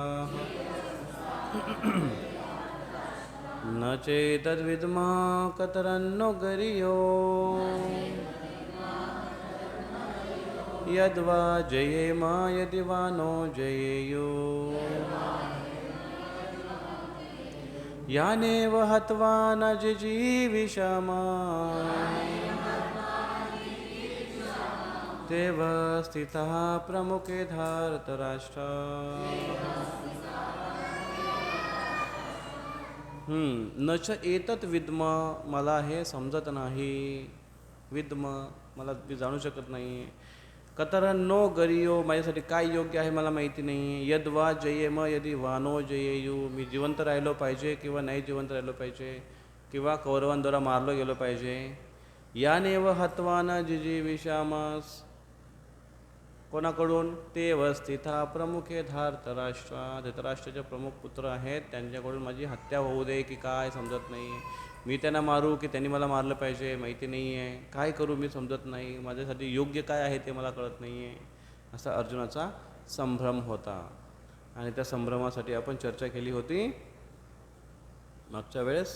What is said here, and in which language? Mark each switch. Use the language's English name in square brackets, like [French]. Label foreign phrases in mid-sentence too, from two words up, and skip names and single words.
[Sanskrit] न चेतद्विद्मः कतरन्नो गरियो यद्वा जयेम यदि वा नो जयेयो यानेव हत्वा न जिजीविषामा तेव स्थितः प्रमुखे धार्तराष्ट्रा. न च एतत् विद्म, [Marathi] मला हे समजत नाही. विद्म, मला मी जाणू शकत नाही. [Sanskrit] कतरन्नो गरियो, [Marathi] माझ्यासाठी काय योग्य आहे मला माहिती नाही. [Sanskrit] यद्वा जयेम यदि वा नो जयेयु, [Marathi] मी जिवंत राहिलो पाहिजे किंवा नाही जिवंत राहिलो पाहिजे, किंवा कौरवांद्वारा मारलो गेलो पाहिजे. [Sanskrit] यानेव हत्वा न जिजीविषामस, कोणाकडून? ते वस्थिता प्रमुखे धार्तराष्ट्रा, [Marathi] धृतराष्ट्राचे प्रमुख पुत्र आहेत त्यांच्याकडून माझी हत्या होऊ दे की काय समजत नाही. मी त्यांना मारू की त्यांनी मला मारलं पाहिजे माहिती नाही आहे. काय करू मी समजत नाही. माझ्यासाठी योग्य काय आहे ते मला कळत नाही आहे. असा अर्जुनाचा संभ्रम होता. आणि त्या संभ्रमासाठी आपण चर्चा केली होती मागच्या वेळेस.